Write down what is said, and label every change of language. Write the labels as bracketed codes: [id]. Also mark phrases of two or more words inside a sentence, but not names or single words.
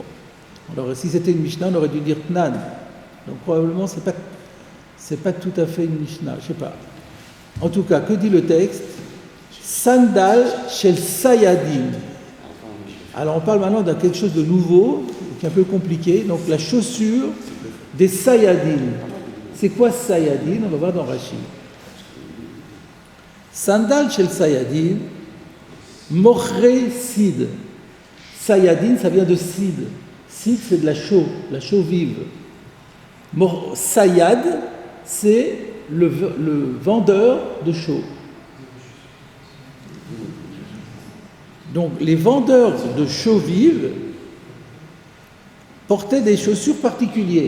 [fr] Alors, si c'était une Mishnah, on aurait dû dire Tnan. Donc, probablement, c'est pas tout à fait une Mishnah, je sais pas. En tout cas, que dit le texte? [he] סנדל של סיידין. [fr] Alors, on parle maintenant de quelque chose de nouveau, qui est un peu compliqué. Donc, la chaussure des Sayadin. C'est quoi Sayadin? On va voir dans Rashi. [he] סנדל של סיידין, מוכרי סיד. [fr] Sayadin, ça vient de sid. Sid, c'est de la chaux vive. Sayad, c'est le vendeur de chaux. Donc, les vendeurs de chaux vives portaient des chaussures particulières.